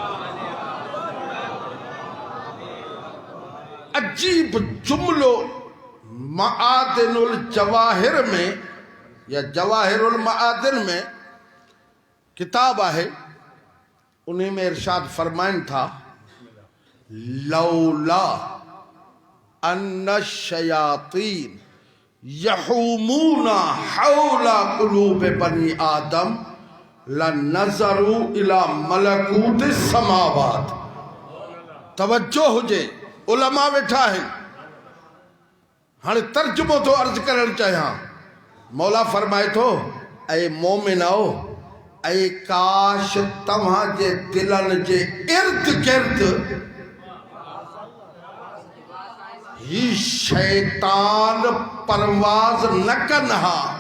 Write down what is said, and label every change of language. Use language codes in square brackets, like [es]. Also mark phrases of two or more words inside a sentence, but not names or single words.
[sd] अजीब जुमलो मआदिनुल जवाहिर में या जवाहिरुल मआदिन में किताब है, उन्हीं में इरशाद फरमाइन था, [ar] لولا أن شياطين يحومون حول قلوب بني آدم لنظروا إلى ملكوت سماوات. [sd] तवज्जो हुजे, उलमा वेठा आहिनि। हाणे तर्जुमो तो अर्ज करण चाहियां। मौला फरमाए थो, ऐ मोमिनो, ऐ काश तव्हां जे दिलनि जे इर्द गिर्द ही शैतान परवाज़ न कनि हा।